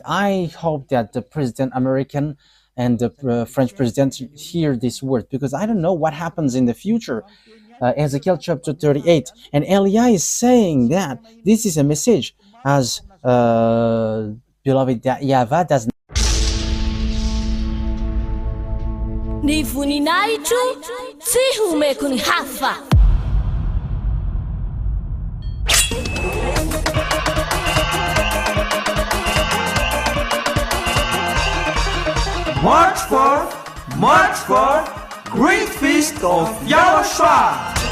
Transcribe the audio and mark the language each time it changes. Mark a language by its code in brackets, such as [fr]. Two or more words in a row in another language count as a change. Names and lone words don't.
[en] I hope that the President American and the French President hear this word, because I don't know what happens in the future. Ezekiel chapter 38. And Elia is saying that this is a message as beloved that YAHVAH does not. [mg] Ny voninahitro tsy homeko ny hafa. [en] March forth, great feast of YAHOSHUAH.